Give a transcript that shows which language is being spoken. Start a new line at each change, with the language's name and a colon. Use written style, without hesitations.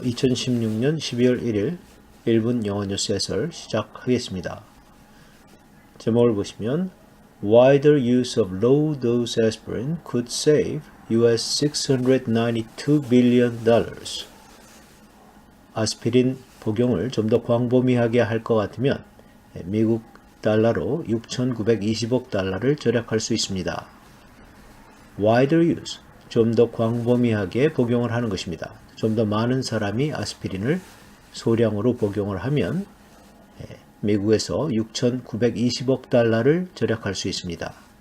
Korean: 2016년 12월 1일 1분 영어 뉴스 해설 시작하겠습니다. 제목을 보시면
English: Wider use of low-dose aspirin could save US $692 billion.
Korean: 아스피린 복용을 좀 더 광범위하게 할 것 같으면 미국 달러로 6,920억 달러를 절약할 수 있습니다.
English: Wider use,
Korean: 좀 더 광범위하게 복용을 하는 것입니다. 좀 더 많은 사람이 아스피린을 소량으로 복용을 하면 미국에서 6,920억 달러를 절약할 수 있습니다.